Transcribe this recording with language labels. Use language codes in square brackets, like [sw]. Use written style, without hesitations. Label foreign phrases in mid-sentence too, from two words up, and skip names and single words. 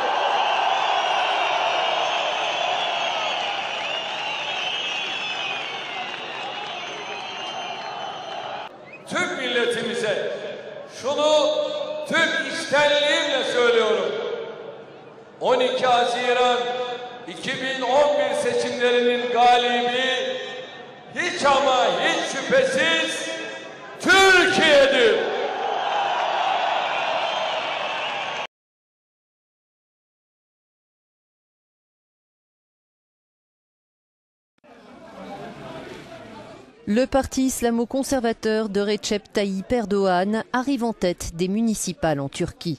[tr] Tüm milletimize şunu tüm içtenliğimle söylüyorum. 12 Haziran 2011 seçimlerinin galibi hiç ama hiç şüphesiz Türkiye'dir. [fr] Le parti islamo-conservateur de Recep Tayyip Erdoğan arrive en tête des municipales en Turquie.